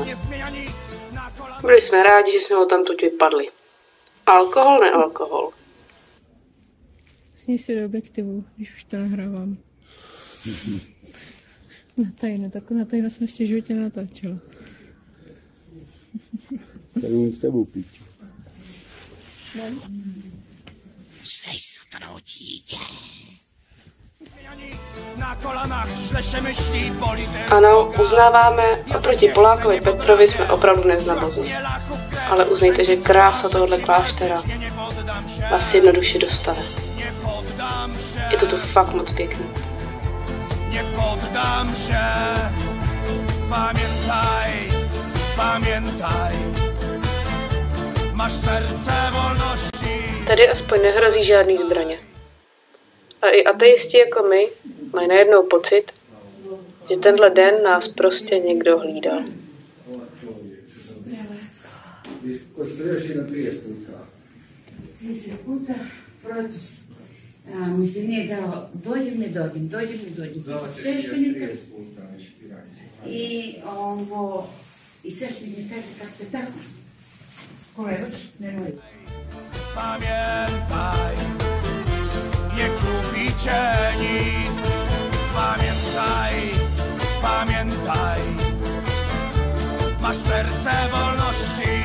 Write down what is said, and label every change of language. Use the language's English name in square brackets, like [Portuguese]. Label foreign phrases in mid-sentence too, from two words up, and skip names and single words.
[Czech] Byli jsme rádi, že jsme ho tamtud vypadli. Alkohol, nealkohol. Směj si do objektivu, když už to nahrávám. Na tajno jsem ještě v životě natáčela. Tady nic s tebou pít. [Polish] Na kolanach źle się myśli, boli też. [Czech] Ano, uznáváme, oproti Polákovi Petrovi jsme opravdu neznabozni. Ale uznejte, že krása tohohle kláštera vás jednoduše dostane. Je to tu fakt moc pěkný. [Polish] Nie poddam się. Pamiętaj. Masz serce wolności. [Czech] Tady aspoň nehrozí žádný zbraně. A i ateisti jako my mají najednou pocit, že tenhle den nás prostě někdo hlídal. [Serbian] Mi se nije dalo, dođem. Sveštenika i sveštenik mi kaže kad se tako, kolevač, nemoj. [Polish] Pamiętaj, nie kupi cię nikt. Pamiętaj, masz serce wolności.